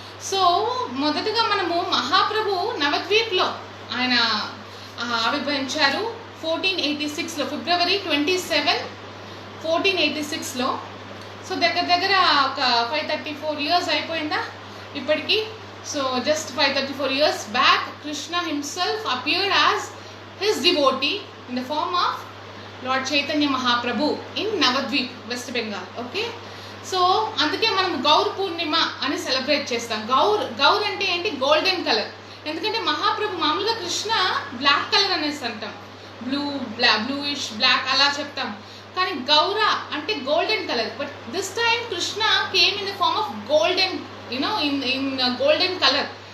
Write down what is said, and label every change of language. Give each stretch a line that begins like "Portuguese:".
Telugu: So మొదటగా మనము మహాప్రభు నవద్వీప్లో ఆయన ఆవిర్భవించారు 1486లో ఫిబ్రవరి 27 1486లో. సో దగ్గర ఒక 534 years అయిపోయిందా ఇప్పటికి.
English: So just 534 years back Krishna himself appeared as his devotee in the form of Lord Chaitanya Mahaprabhu in Navadvip, West Bengal.
Telugu: Okay, so అందుకే మనం గౌర్ పూర్ణిమ అని సెలబ్రేట్ చేస్తాం. గౌర్ అంటే ఏంటి? Golden colour. ఎందుకంటే మహాప్రభు మామూలుగా కృష్ణ బ్లాక్ కలర్ అనేసి అంటాం, బ్లూయిష్ బ్లాక్ అలా చెప్తాం. కానీ గౌర అంటే
English: Golden colour. But this time Krishna came in the form of golden, you know in golden colour.